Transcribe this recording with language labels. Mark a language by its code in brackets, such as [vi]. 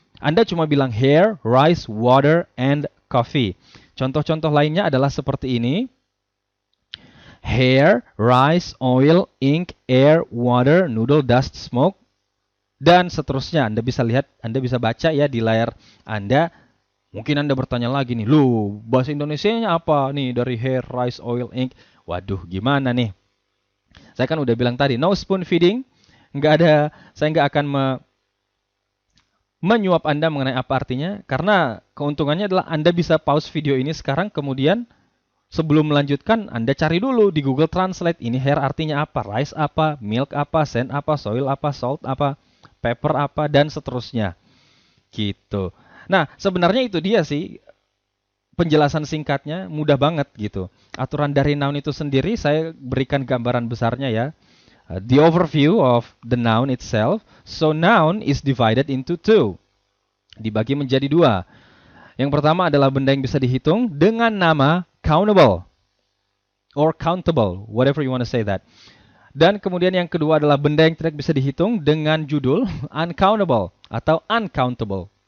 [id] Anda cuma bilang hair, rice, water, and coffee. Contoh-contoh lainnya adalah seperti ini. Hair, rice, oil, ink, air, water, noodle, dust, smoke, dan seterusnya. Anda bisa lihat, Anda bisa baca ya di layar Anda. Mungkin Anda bertanya lagi nih, loh bahasa Indonesianya apa nih dari hair, rice, oil, ink? Waduh, gimana nih? Saya kan udah bilang tadi, [en] no spoon feeding. [id] Saya nggak akan menyuap Anda mengenai apa artinya. Karena keuntungannya adalah Anda bisa pause video ini sekarang, kemudian sebelum melanjutkan, Anda cari dulu di Google Translate, ini hair artinya apa, rice apa, milk apa, sand apa, soil apa, salt apa, pepper apa, dan seterusnya. Gitu. Nah, sebenarnya itu dia sih penjelasan singkatnya, mudah banget gitu. Aturan dari noun itu sendiri saya berikan gambaran besarnya ya. [en] The overview of the noun itself. So noun is divided into two. [id] Dibagi menjadi dua. Yang pertama adalah benda yang bisa dihitung dengan nama countable or countable, [en] whatever you want to say that. [id] Dan kemudian yang kedua adalah benda yang tidak bisa dihitung dengan judul uncountable atau uncountable.